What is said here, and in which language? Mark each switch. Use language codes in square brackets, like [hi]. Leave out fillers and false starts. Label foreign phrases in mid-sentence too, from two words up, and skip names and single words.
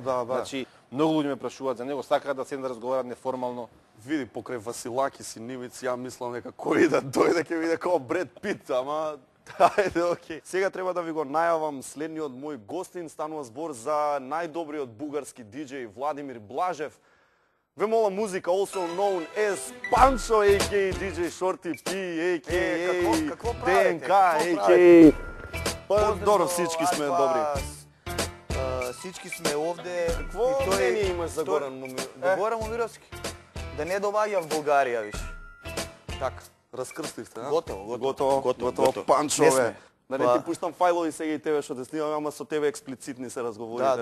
[mk] Значи, многу луѓе ме прашуваат за него, сакаат да седнат да разговараат неформално. Види, покрај Василакис и Нивиц, ја мислам дека кој да дојде ќе биде како Бред Пит, ама ајде, окей. Сега треба да ви го најавам следниот мој гостин, станува збор за најдобриот бугарски диџеј Владимир Блажев. Ве мола музика, [en] also known as Pancho, a.k.a. DJ Shorty P, a.k.a. DNK, a.k.a. [bg] Па, добро, всички сме добри. Всички сме овде. [mk] Какво мнение имаш за Горан Момировски? Горан Момировски? Да не доаѓа в Бугарија, виш. Така. Раскрстивте, а? Готово. Панчове. Да не ти пуштам фајлови сега и тебе што те снимам, ама со тебе експлицитни се разговорите.